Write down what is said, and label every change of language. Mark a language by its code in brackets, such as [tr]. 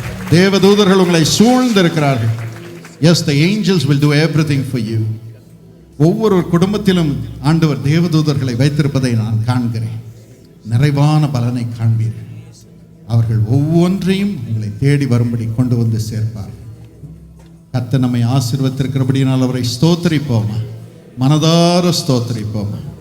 [ta] தேவதூதர்கள் உங்களை சூழ்ந்திருக்கிறார்கள். [en] Yes, the angels will do everything for you. [ta] ஒவ்வொரு குடும்பத்திலும் ஆண்டவர் தேவதூதர்களை வைத்திருப்பதை நான் காண்கிறேன். நிறைவான பலனை காண்பீர்கள். அவர்கள் ஒவ்வொன்றையும் உங்களை தேடி வரும்படி கொண்டு வந்து சேர்ப்பார். கர்த்தர் நம்மை ஆசீர்வதித்திருக்கிறபடியால் அவரை ஸ்தோத்திரிப்போமா. மனதார ஸ்தோத்திரிப்போமா.